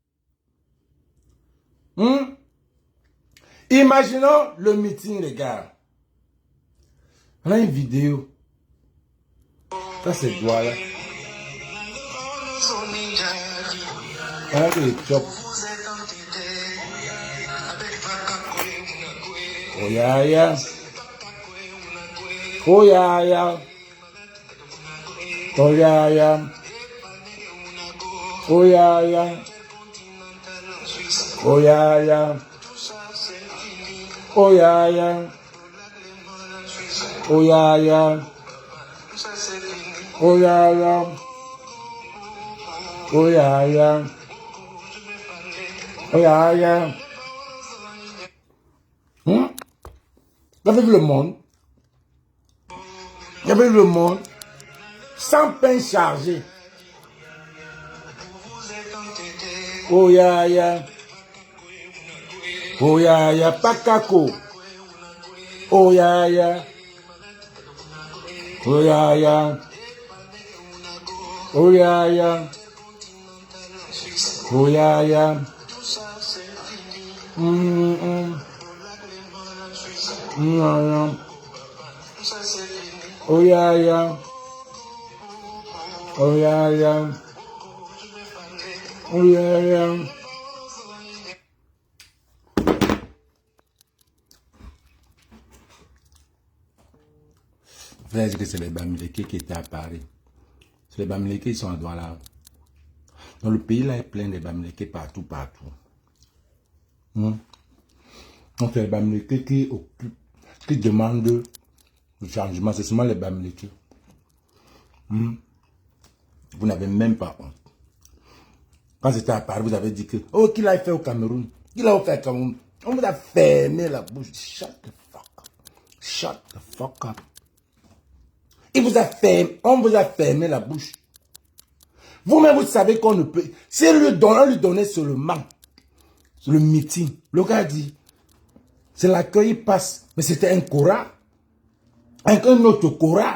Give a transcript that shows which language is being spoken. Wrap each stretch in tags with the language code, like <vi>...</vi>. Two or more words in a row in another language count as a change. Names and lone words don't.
<fr>Imaginons le meeting, les gars. On a une vidéo. Ça, c'est Douala. Regardez les chops. Oh ya ya. Oh ya ya. Oh ya ya. Oh ya ya. Oh ya ya. Oh ya ya. Oh ya ya. Oh ya ya. Oh ya ya. Oh ya ya. Vous avez vu le monde? Vous avez vu le monde? Sans pain chargé. Oh ya ya. Oh ya ya. Pakako. Oh ya ya. Oh ya ya. Oh ya ya. Oh ya ya. Oh ya ya. Oh ya ya. Oh ya ya. Frère, que c'est les Bamileke qui étaient à Paris. C'est les Bamileke qui sont à Douala. Dans le pays là est plein de Bamileke partout, partout. Donc c'est les Bamileke qui occupent, qui demandent le changement. C'est seulement les Bamileke. Vous n'avez même pas honte. Quand j'étais à Paris, vous avez dit que, oh, qu'il a fait au Cameroun. Qu'il a fait au Cameroun. On vous a fermé la bouche.</fr> <en>Shut the fuck up. Shut the fuck up.</en> <fr>Il vous a fermé, on vous a fermé la bouche. Vous-même, vous savez qu'on ne peut... Si on lui donnait seulement le meeting, le gars dit, c'est l'accueil, il passe. Mais c'était un Cora. Un autre Cora.</fr>